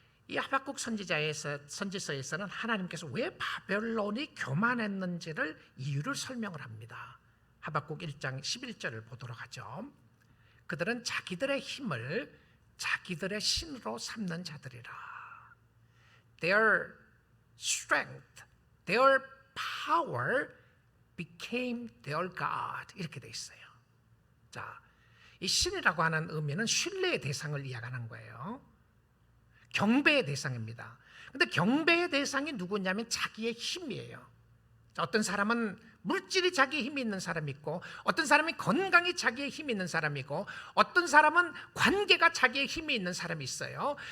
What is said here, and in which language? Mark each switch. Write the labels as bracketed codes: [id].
[ko] 이 하박국 선지서에서는 하나님께서 왜 바벨론이 교만했는지를 이유를 설명을 합니다. 하박국 1장 11절을 보도록 하죠. 그들은 자기들의 힘을 자기들의 신으로 삼는 자들이라. [en] Their strength, their power became their God. [ko] 이렇게 돼 있어요. 자, 이 신이라고 하는 의미는 신뢰의 대상을 이야기하는 거예요. 경배의 대상입니다. 근데 경배의 대상이 누구냐면 자기의 힘이에요. 어떤 사람은 물질이 자기의 힘이 있는 사람이 있고, 어떤 사람이 건강이 자기의 힘이 있는 사람이고, 어떤 사람은 관계가 자기의 힘이 있는 사람이 있어요.